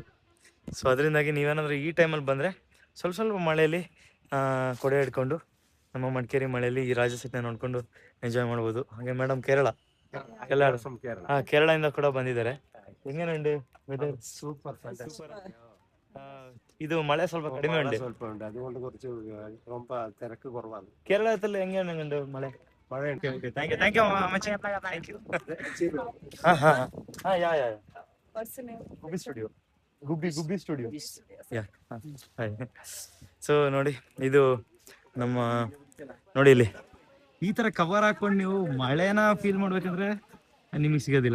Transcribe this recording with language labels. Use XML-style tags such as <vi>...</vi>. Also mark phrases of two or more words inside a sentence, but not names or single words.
<kn>ಸೊ ಅದರಿಂದಾಗಿ ನೀವೇನಾದರೂ ಈ ಟೈಮಲ್ಲಿ ಬಂದರೆ ಸ್ವಲ್ಪ ಮಳೆಯಲ್ಲಿ ಕೊಡೆ ಹಿಡ್ಕೊಂಡು ನಮ್ಮ ಮಡಿಕೇರಿ ಮಳೆಯಲ್ಲಿ ಈ ರಾಜ ಸೆಟ್ನ ನೋಡ್ಕೊಂಡು ಎಂಜಾಯ್ ಮಾಡ್ಬೋದು. ಹಾಗೆ ಮೇಡಮ್ ಕೇರಳದಿಂದ ಕೂಡ ಬಂದಿದ್ದಾರೆ. ಹೆಂಗೇನುಂಟು ವೆದರ್?</kn> <ml>സൂപ്പർ.</ml> <kn>ಇದು ಮಳೆ ಸ್ವಲ್ಪ ಕಡಿಮೆ ಉಂಟು,</kn> <ml>അതുകൊണ്ട് കുറച്ച് ரொம்ப തിരക്ക് കുറവാണ്. കേരളത്തിൽ എങ്ങനെയുണ്ട് മഴ?</ml> <en>Thank you, Amache. Thank you.</en> <kn>ಗುಬ್ಬಿ ಸ್ಟುಡಿಯೋ. ಸೊ ನೋಡಿ, ಇದು ನಮ್ಮ ನೋಡಿ, ಇಲ್ಲಿ ಈ ತರ ಕವರ್ ಹಾಕೊಂಡು ನೀವು ಮಳೆನ ಫೀಲ್ ಮಾಡ್ಬೇಕಂದ್ರೆ ನಿಮಗೆ ಸಿಗೋದಿಲ್ಲ.</kn>